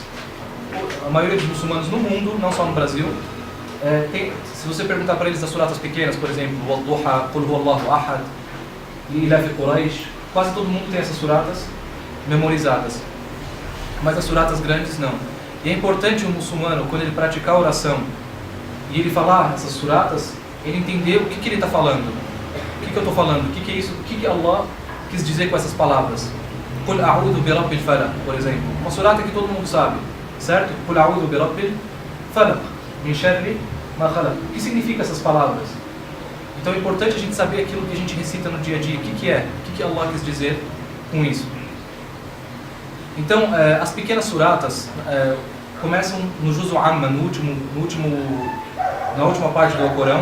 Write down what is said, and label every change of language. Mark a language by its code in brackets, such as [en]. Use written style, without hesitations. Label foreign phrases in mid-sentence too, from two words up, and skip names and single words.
[pt] A maioria dos muçulmanos no mundo, não só no Brasil, se você perguntar para eles as suratas pequenas, por exemplo, Wad-Duha, Qul Huwallahu Ahad, Ilaf Quraysh, quase todo mundo tem essas suratas memorizadas. Mas as suratas grandes não. E é importante o muçulmano, quando ele praticar a oração e ele falar essas suratas, ele entender o que ele está falando. O que eu estou falando? O que é isso? O que Allah quis dizer com essas palavras? [ar] قل أعوذ برب الفلق, [pt] por exemplo. Uma surata que todo mundo sabe, certo? [ar] قل أعوذ برب الفلق، من شر ما خلق. [pt] O que significa essas palavras? Então é importante a gente saber aquilo que a gente recita no dia a dia. O que é? O que Allah quis dizer com isso? Então, as pequenas suratas começam no Juz Amma, na última parte do Alcorão.